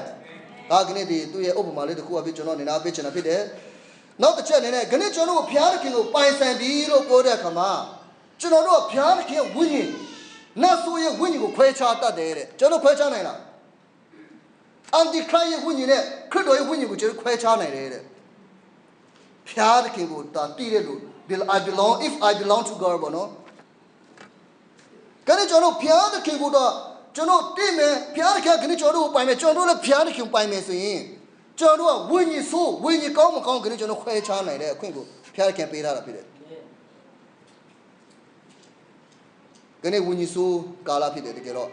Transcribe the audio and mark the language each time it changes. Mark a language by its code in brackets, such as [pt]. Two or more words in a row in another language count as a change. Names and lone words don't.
[my] ဒါကနေ့ဒီသူ့ရဲ့ဥပမာလေးတစ်ခုအဖြစ်ကျွန်တော်နေနာပေးချင်တာဖြစ်တယ်နောက်တစ်ချက်အနေနဲ့ကျွန်တော်ဘုရားသခင်ကိုပိုင်ဆိုင်ပြီးလို့ပြောတဲ့အခါမှာကျွန်တော်တို့ဘုရားသခင်ဝိညာဉ်နတ်ဆိုရဲ့ဝိညာဉ်ကိုခွဲခြားတတ်တယ်တဲ့ကျွန်တော်ခွဲခြားနိုင်လားအန်တီခရစ်ရဲ့ဝိညာဉ်နဲ့ခရစ်တော်ရဲ့ဝိညာဉ်ကိုကျွန်တော်ခွဲခြားနိုင်တယ်တဲ့ဘုရားသခင်ကိုတာတည်တဲ့လူ [en] if I belong to God [my] ဘောနော် ကျွန်တော်ဘုရားသခင်ကိုတော့ကျွန်တော်တည်မယ်ဘုရားသခင်ကကျွန်တော်ကိုပိုင်မယ်ကျွန်တော်လည်းဘုရားသခင်ပိုင်မယ်ဆိုရင်ကျွန်တော်ကဝိညာဉ်ဆိုးဝိညာဉ်ကောင်းမကောင်းကျွန်တော်ခွဲခြားနိုင်တဲ့အခွင့်ကိုဘုရားသခင်ပေးထားတာဖြစ်တယ်ကနေ့ဝိညာဉ်ဆိုးကာလဖြစ်တယ်တကယ်တော့